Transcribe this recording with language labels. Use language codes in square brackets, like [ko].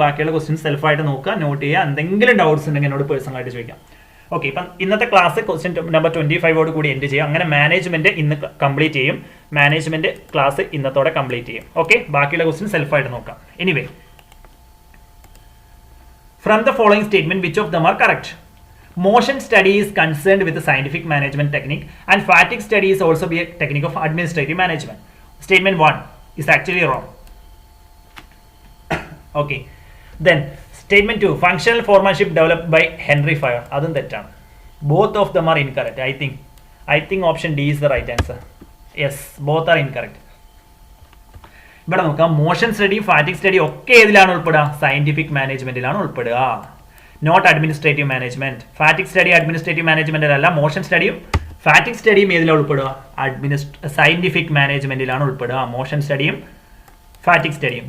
[ml] ബാക്കിയുള്ള ക്വസ്റ്റ്യൻസ് സെൽഫായിട്ട് നോക്കുക, നോട്ട് ചെയ്യുക. എന്തെങ്കിലും ഡൗട്ട്സ് ഉണ്ടെങ്കിൽ എന്നോട് പേഴ്സണലായിട്ട് ചോദിക്കാം. ഓക്കെ, ഇപ്പം ഇന്നത്തെ ക്ലാസ് ക്വസ്റ്റ്യൻ നമ്പർ 25 കൂടി എൻഡ് ചെയ്യും. അങ്ങനെ മാനേജ്മെന്റ് ഇന്ന് കംപ്ലീറ്റ് ചെയ്യും. മാനേജ്മെന്റ് ക്ലാസ് ഇന്നത്തോടെ കംപ്ലീറ്റ് ചെയ്യും. ഓക്കെ, ബാക്കിയുള്ള ക്വസ്റ്റ്യൻ സെൽഫായിട്ട് നോക്കാം. [en] Anyway, from the following statement which of them are correct? Motion study is concerned with the scientific management technique and fatigue study is also be a technique of administrative management. Statement 1 is actually wrong. Okay, then statement 2, functional foremanship developed by Henry Fayol. [ml] Adun തെറ്റാണ്. [en] Both of them are incorrect. I think option D is the right answer. Yes, both are incorrect. [ml] ഇവിടെ നോക്കാം, motion study, ഫാറ്റിക് study ഒക്കെ ഏതിലാണ് ഉൾപ്പെടുക? Scientific മാനേജ്മെന്റിലാണ് ഉൾപ്പെടുക, not administrative management. ഫാറ്റിക് study administrative മാനേജ്മെന്റിലല്ല. Motion സ്റ്റഡിയും ഫാറ്റിക് സ്റ്റഡിയും ഏതിലാണ് ഉൾപ്പെടുക? Scientific മാനേജ്മെന്റിലാണ് ഉൾപ്പെടുക. Motion സ്റ്റഡിയും ഫാറ്റിക് സ്റ്റഡിയും.